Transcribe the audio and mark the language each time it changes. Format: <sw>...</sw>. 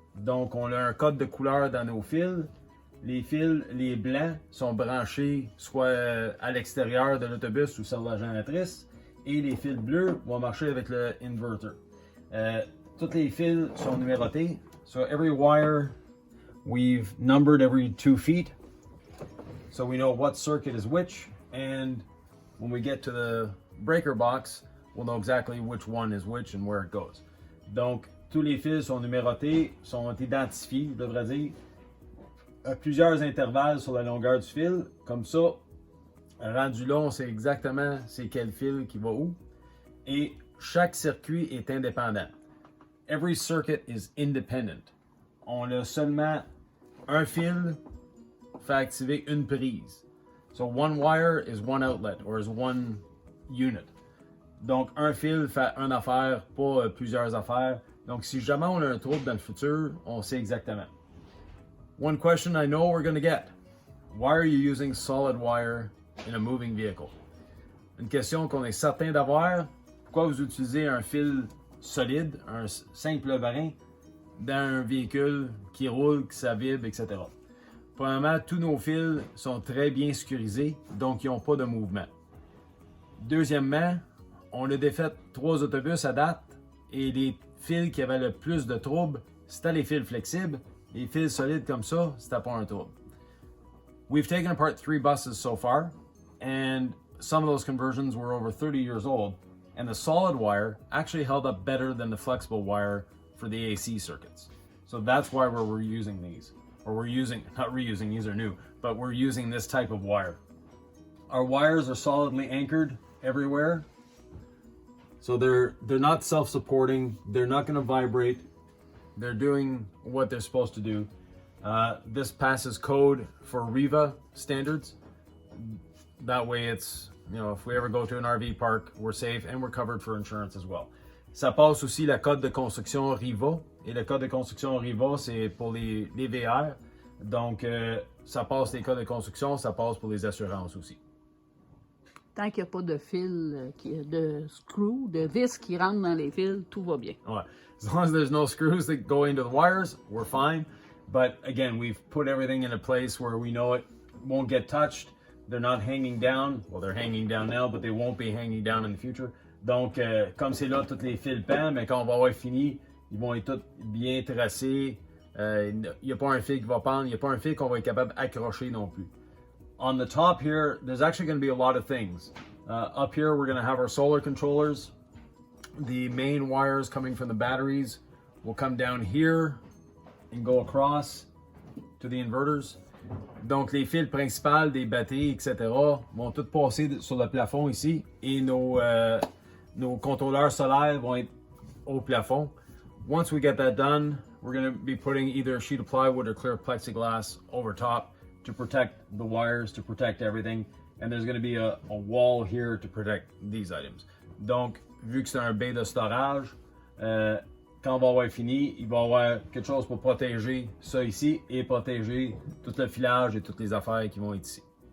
<fr>Donc on a un code de couleur dans nos fils. Les fils, les blancs, sont branchés soit à l'extérieur de l'autobus ou sur la génératrice, et les fils bleus vont marcher avec le inverter. Tous les fils sont numérotés.</fr> <en>So every wire, we've numbered every 2 feet. So we know what circuit is which, and when we get to the breaker box, we'll know exactly which one is which and where it goes.</en> <fr>Donc, tous les fils sont numérotés, sont identifiés, je devrais dire, à plusieurs intervalles sur la longueur du fil. Comme ça, rendu là, on sait exactement c'est quel fil qui va où. Et chaque circuit est indépendant.</fr> <en>Every circuit is independent.</en> <fr>On a seulement un fil fait activer une prise.</fr> <en>So one wire is one outlet or is one unit.</en> <fr>Donc un fil fait une affaire, pas plusieurs affaires. Donc si jamais on a un trouble dans le futur, on sait exactement.</fr> <en>One question I know we're going to get. Why are you using solid wire in a moving vehicle?</en> <fr>Une question qu'on est certain d'avoir. Pourquoi vous utilisez un fil solide, un simple brin, dans un véhicule qui roule, qui ça vibre, etc. Premièrement, tous nos fils sont très bien sécurisés, donc ils n'ont pas de mouvement. Deuxièmement, on a défait 3 autobus à date et les fils qui avaient le plus de troubles, c'était les fils flexibles. Les fils solides comme ça, c'était pas un trouble.</fr> <en>We've taken apart 3 buses so far, and some of those conversions were over 30 years old, and the solid wire actually held up better than the flexible wire for the AC circuits. So that's why we're reusing these. Or we're using, not reusing, these are new, but we're using this type of wire. Our wires are solidly anchored everywhere. So they're not self-supporting, they're not going to vibrate. They're doing what they're supposed to do. This passes code for REVA standards. That way it's, if we ever go to an RV park, we're safe and we're covered for insurance as well.</en> <fr>Ça passe aussi la code de construction REVA. Et le code de construction REVA, c'est pour les VR. Donc, ça passe les codes de construction, ça passe pour les assurances aussi. Tant qu'il n'y a pas de fil, de screw, de vis qui rentrent dans les fils, tout va bien. Ouais.</fr> <en>As long as there's no screws that go into the wires, we're fine. But again, we've put everything in a place where we know it won't get touched. They're not hanging down. Well, they're hanging down now, but they won't be hanging down in the future.</en> <fr>Donc, comme c'est là, tous les fils pans, mais quand on va avoir fini, ils vont être tous bien tracés. Il n'y a pas un fil qui va pendre. Il n'y a pas un fil qu'on va être capable d'accrocher non plus.</fr> <en>On the top here, there's actually going to be a lot of things. Up here, we're going to have our solar controllers. The main wires coming from the batteries will come down here and go across to the inverters.</en> <fr>Donc, les fils principaux des batteries, etc., vont tous passer sur le plafond ici et nos contrôleurs solaires vont être au plafond.</fr> <en>Once we get that done, we're going to be putting either a sheet of plywood or clear plexiglass over top to protect the wires, to protect everything. And there's going to be a wall here to protect these items.</en> <fr>Donc, vu que c'est un bain de storage, quand on va avoir fini, il va y avoir quelque chose pour protéger ça ici et protéger tout le filage et toutes les affaires qui vont être ici.</fr>